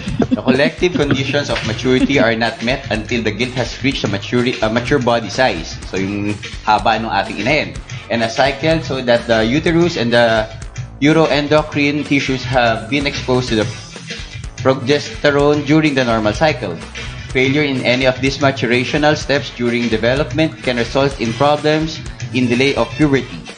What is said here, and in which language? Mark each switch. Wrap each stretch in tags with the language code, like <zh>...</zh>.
<en>The collective conditions of maturity are not met until the gilt has reached a mature body size.</en> <tl>So, yung haba ng ating inahin.</tl> <en>And a cycle so that the uterus and the uroendocrine tissues have been exposed to the progesterone during the normal cycle. Failure in any of these maturational steps during development can result in problems in delay of puberty.</en>